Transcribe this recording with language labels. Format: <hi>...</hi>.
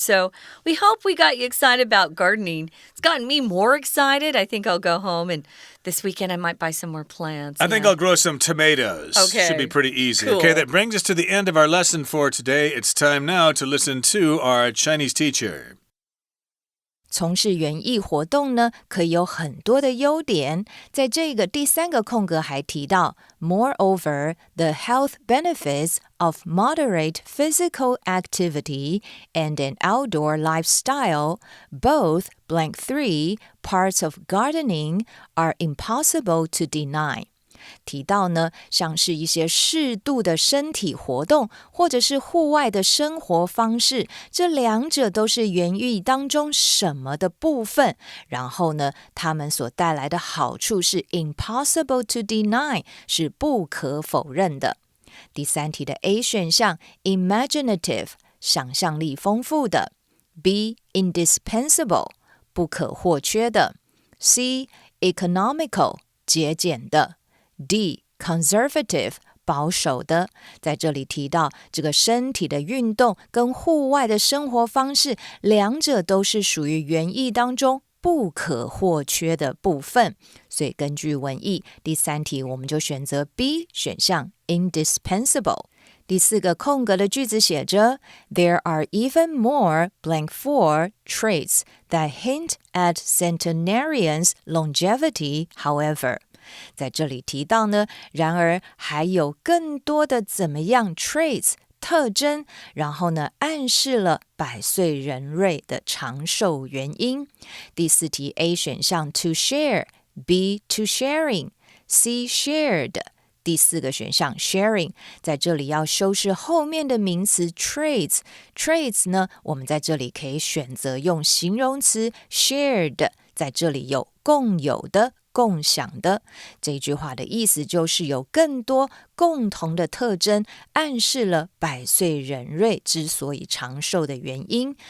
<en>So we hope we got you excited about gardening. It's gotten me more excited. I think I'll go home and this weekend I might buy some more plants. I think I'll grow some tomatoes. Okay. Should be pretty easy. Cool. Okay, that brings us to the end of our lesson for today. It's time now to listen to our Chinese teacher.</en> <zh>从事园艺活动呢，可以有很多的优点。在这个第三个空格还提到</zh> <en>Moreover, the health benefits of moderate physical activity and an outdoor lifestyle, both blank 3 parts of gardening are impossible to deny.</en> <zh>提到呢，像是一些适度的身体活动，或者是户外的生活方式，这两者都是园艺当中什么的部分。然后呢，它们所带来的好处是</zh> <en>impossible to deny，</en> <zh>是不可否认的。第三题的 A 选项 imaginative， 想象力丰富的。 B indispensable， 不可或缺的。 C economical， 节俭的。 D conservative， 保守的。在这里提到这个身体的运动跟户外的生活方式，两者都是属于园艺当中不可或缺的部分。所以根据文意，第三题我们就选择 B 选项 indispensable。第四个空格的句子写着</zh> <en>There are even more blank for traits that hint at centenarians' longevity, however。</en> <zh>在这里提到呢，然而还有更多的怎么样 traits 特征，然后呢暗示了百岁人瑞的长寿原因。第四题 A 选项 to share， B to sharing， C shared。第四个选项 sharing， 在这里要修饰后面的名词 traits 呢，我们在这里可以选择用形容词 shared， 在这里有共有的共享的。这句话的意思就是有更多共同的特征，暗示了百岁人瑞之所以长寿的原因。</zh>